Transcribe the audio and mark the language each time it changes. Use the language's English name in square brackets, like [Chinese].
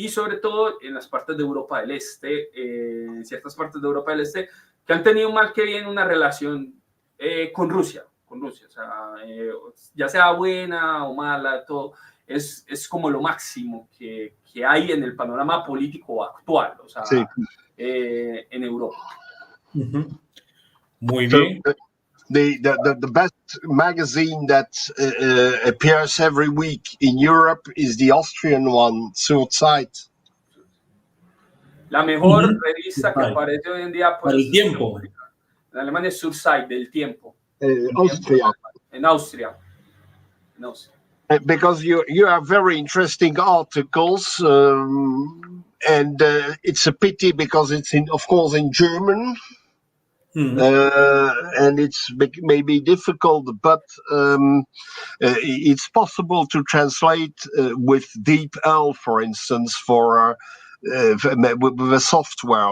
[Spanish] Y sobre todo en las partes de Europa del Este, ciertas partes de Europa del Este, que han tenido mal que bien una relación con Rusia, o sea, ya sea buena o mala, todo, es como lo máximo que hay en el panorama político actual, o sea, sí. En Europa. Muy bien. [English] The best magazine that appears every week in Europe is the Austrian one, Zurzeit. [Spanish] La mejor revista que aparece hoy en día, pues, el tiempo. En Alemania es Zurzeit, del tiempo. Austria. En Austria. [English] Because you have very interesting articles, and it's a pity because it's of course in German. And it's maybe difficult, but it's possible to translate with DeepL, for instance, with a software.